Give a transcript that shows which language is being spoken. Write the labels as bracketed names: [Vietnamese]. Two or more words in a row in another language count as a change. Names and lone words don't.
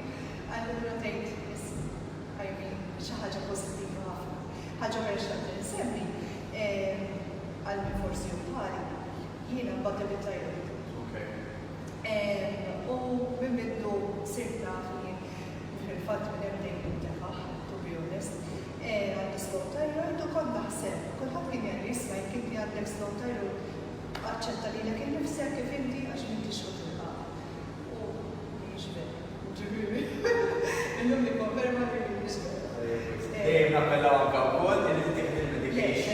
[Maltese] Allura tgħid xi ħaġa pożittiva ħafna. Ħaġa oħra x'qed insemmi għal min forsi bħali jiena mbagħad bit-tajjeb. U minn mindu sirt naf li fil-fatt minn hemm dejjem intefaħ, [English] to be honest, [Maltese] għandi [English] slow thyroid [Maltese] u kont naħseb, kulħadd kien jgħid jisma' jekk inti għandek [English] slow thyroid [Maltese] aċċetta lilek innifsek kif inti għax m'intix tilqaq. U mhix vera. Ġifieri. Illum li konferma li mhix vera. Dejjem nappellaw anke wkoll li tieħed il-medication.